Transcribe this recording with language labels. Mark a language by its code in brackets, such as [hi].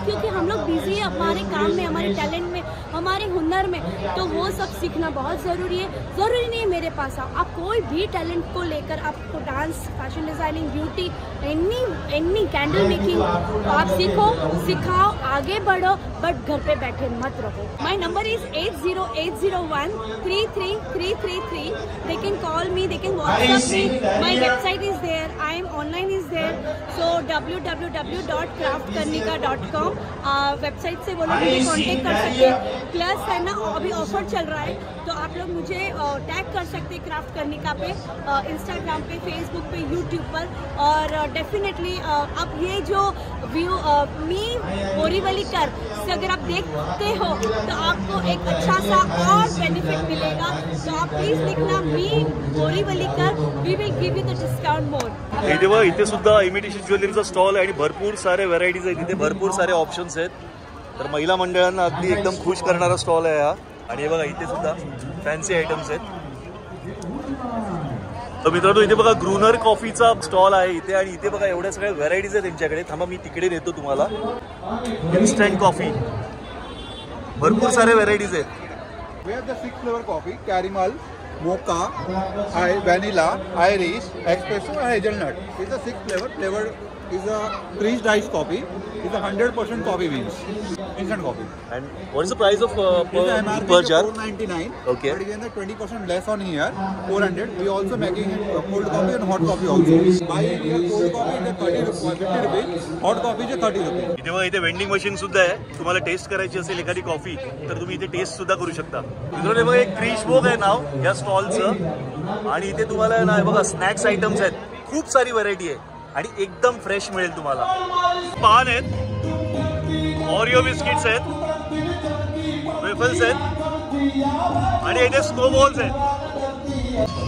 [hi] क्योंकि हम लोग बिजी है हमारे काम में, हमारे टैलेंट में, हमारे हुनर में, तो वो सब सीखना बहुत ज़रूरी है। ज़रूरी नहीं है मेरे पास आप कोई भी टैलेंट को लेकर, आपको dance, fashion designing, beauty, any candle making, तो आप सीखो, सिखाओ, आगे बढ़ो, बट घर पे बैठे मत रहो। [en] My number is 8080133333। They can call me, they can WhatsApp me. My website is there, I am online is there, so www.craftkarnika.com [hi] website से वो लोग मुझे कॉन्टेक्ट कर सकते हैं। प्लस है ना अभी ऑफर चल रहा है तो आप लोग मुझे टैग कर सकते हैं क्राफ्ट कर्निका पे, इंस्टाग्राम पे, फेसबुक पे, यूट्यूब पर। और डेफिनेटली अब ये जो व्यू मी बोरीवलीकर से अगर आप देखते हो तो आपको एक अच्छा सा और बेनिफिट मिलेगा, तो आप प्लीज लिखना मी बोरीवलीकर, [en] We will give you the discount more. [mr] इथे बघा, इथे सुद्धा इमिटेशन ज्वेलरीचा स्टॉल आहे आणि भरपूर सारे व्हरायटीज आहेत, इथे भरपूर सारे ऑप्शन्स आहेत, तर महिला मंडळांना अगदी एकदम खुश करणारा स्टॉल आहे हा। आणि हे बघा इथे सुद्धा फॅन्सी आयटम्स आहेत। तर मित्रांनो इथे बघा ग्रुनर कॉफीचा स्टॉल आहे इथे, आणि इथे बघा एवढ्या सगळ्या व्हरायटीज आहेत त्यांच्याकडे। थांबा मी तिकडे नेतो तुम्हाला। इन्स्टंट कॉफी, भरपूर सारे व्हरायटीज आहेत। [en] We have the 6 flavor coffee: caramel, mocha, vanilla, Irish, espresso, and hazelnut. It's a 6 flavor. Flavor is a freeze iced coffee. It's a 100% coffee beans, instant coffee. And what is the price of per jar? 499. Okay. But again, the 20% less on here, 400. We also making cold coffee and hot coffee also. Buy here cold coffee is 50 rupees, hot coffee is 30 rupees. [mr] इथे बघा इथे vending machine सुद्धा आहे, तुम्हाला taste करायची असेल एखादी coffee तर तुम्ही इथे टेस्ट सुद्धा करू शकता। मित्रांनो बघा एक क्रिशबोग आहे नाव या स्टॉलचं, आणि इथे तुम्हाला ना बघा स्नॅक्स आयटम्स आहेत, खूप सारी व्हरायटी आहे आणि एकदम फ्रेश मिळेल तुम्हाला। पान आहेत, ऑरिओ बिस्किट्स आहेत, वेफल्स आहेत, आणि इथे स्नोबॉल्स आहेत।